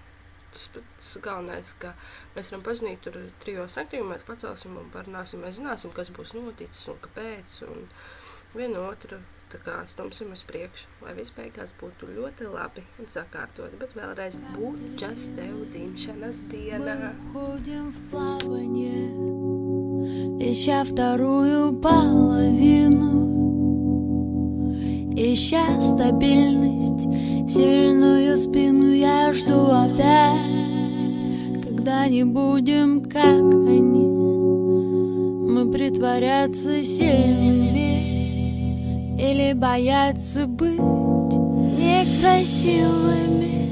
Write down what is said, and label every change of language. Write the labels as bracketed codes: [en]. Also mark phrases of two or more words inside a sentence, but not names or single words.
[lv] Tas galvenais, ka mēs varam pazinīt tur 3 naktī, un mēs pacelsim un parunāsim, mēs zināsim, kas būs noticis un kāpēc, un vienu otru tā kā stumsim uz priekšu, lai viss beigās būtu ļoti labi un sakārtoti, bet vēlreiz būs tev dzimšanas diena. [ru] Мы уходим в плавание, ища вторую половину, ища стабильность, сильную спину, я жду опять, когда не будем, как они, мы притворяться сильными или бояться быть некрасивыми.